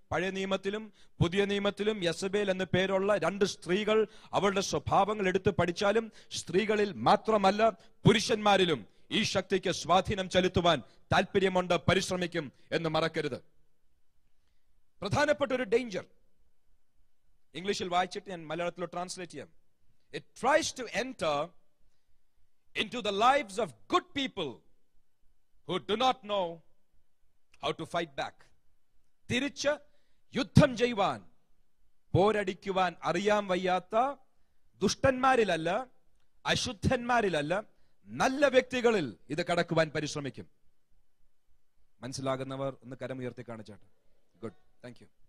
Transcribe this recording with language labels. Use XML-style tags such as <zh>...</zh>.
<ml>പഴയ നിയമത്തിലും പുതിയ നിയമത്തിലും യെസബേൽ എന്ന പേരുള്ള 2 സ്ത്രീകൾ, അവളുടെ സ്വഭാവങ്ങൾ എടുത്തു പഠിച്ചാലും സ്ത്രീകളിൽ മാത്രമല്ല പുരുഷന്മാരിലും ഈ ശക്തിക്ക് സ്വാധീനം ചെലുത്തുവാൻ താല്പര്യമുണ്ട്, പരിശ്രമിക്കും എന്ന് മറക്കരുത്. പ്രധാനപ്പെട്ട ഒരു ഡേഞ്ചർ ഇംഗ്ലീഷിൽ വായിച്ചിട്ട് ഞാൻ മലയാളത്തിൽ ട്രാൻസ്ലേറ്റ് ചെയ്യാം.</ml> <en>It tries to enter into the lives of good people who do not know how to fight back.</en> <ml>തിരിച്ച് യുദ്ധം ചെയ്യുവാൻ, പോരടിക്കുവാൻ അറിയാൻ വയ്യാത്ത ദുഷ്ടന്മാരിലല്ല, അശുദ്ധന്മാരിലല്ല, നല്ല വ്യക്തികളിൽ ഇത് കടക്കുവാൻ പരിശ്രമിക്കും. മനസ്സിലാകുന്നവർ ഒന്ന് കരമുയർത്തി കാണിച്ചാട്ടെ. Good, thank you.</ml>